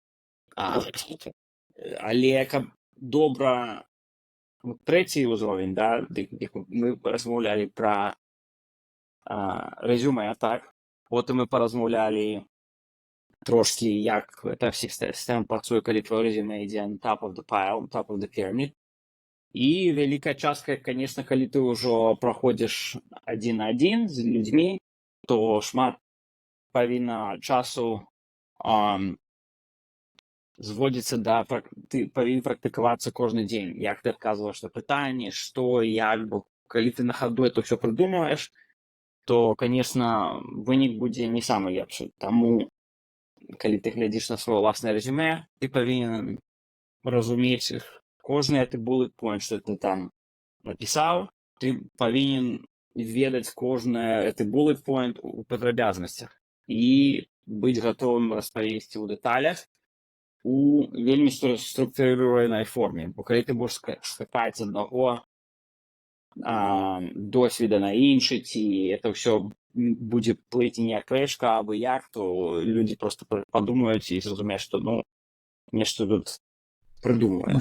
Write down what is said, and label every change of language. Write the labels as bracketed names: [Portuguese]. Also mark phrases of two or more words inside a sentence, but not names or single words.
[Belarusian] Але каб добра, трэці ўзровень, да, мы размаўлялі пра рэзюме, так. Потым мы паразмаўлялі трошкі, як эта сістэма працуе, калі твоё рэзюме ідзе [English] on top of the pile, on top of the pyramid. [Belarusian] І вялікая частка, конечно, калі ты ўжо праходзіш адзін на адзін з людзьмі, то шмат павінна часу зводзіцца да, ты павінен практыкавацца кожны дзень, як ты адказваеш на пытанні, што, як, бо калі ты на хаду это ўсё прыдумваеш, то, конечно, вынік будзе не самы лепшы. Таму, калі ты глядзіш на сваё ўласнае рэзюме, ты павінен разумець кожны гэты [English] bullet point, [Belarusian] што ты там напісаў, ты павінен ведаць кожны гэты [English] bullet point [Belarusian] у падрабязнасцях і быць гатовым распавесці ў дэталях у вельмі структурыраванай форме. Бо калі ты будзеш скакаць з аднаго досвіда на іншы, ці это ўсё будзе плыць не як рэчка, або як, то людзі просто падумаюць і зразумеюць, што нешта тут прыдумваеш.